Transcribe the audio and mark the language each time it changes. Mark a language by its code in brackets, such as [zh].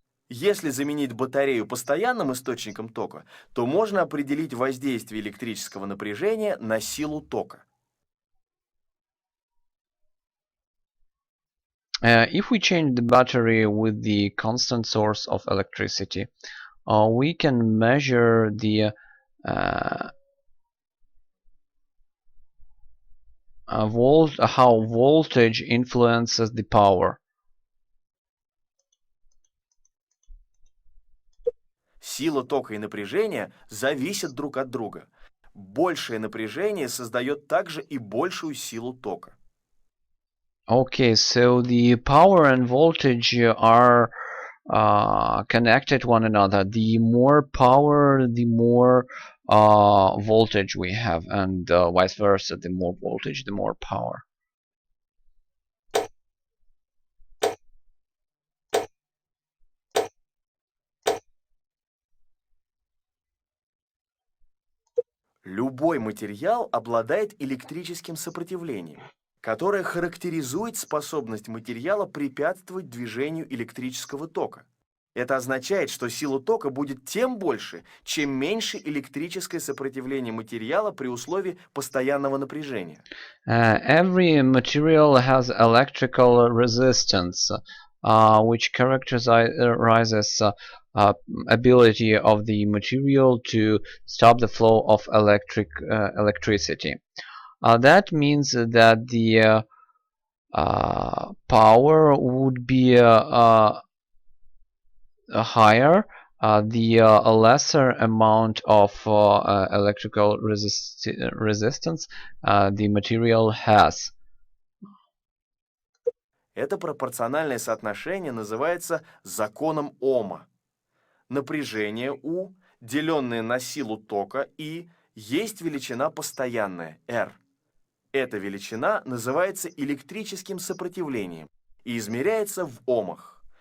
[ru] Если заменить батарею постоянным источником тока, то можно определить воздействие электрического напряжения на силу тока. [en] If we change the battery with the constant source of electricity, we can measure the how voltage influences the power. [ru] Сила тока и напряжения зависят друг от друга. Большее напряжение создает также и большую силу тока. [en] Okay, so the power and voltage are connected one another. The more power, the more voltage we have, and vice versa. The more voltage, the more power. [ru] Любой материал обладает электрическим сопротивлением, которое характеризует способность материала препятствовать движению электрического тока. Это означает, что сила тока будет тем больше, чем меньше электрическое сопротивление материала при условии постоянного напряжения. [en] Every material has electrical resistance, which characterizes ability of the material to stop the flow of electricity. That means that the power would be higher, the lesser amount of electrical resistance the material has. [ru] Это пропорциональное соотношение называется законом Ома. Напряжение U, деленное на силу тока I, есть величина постоянная R. Эта величина называется электрическим сопротивлением и измеряется в омах.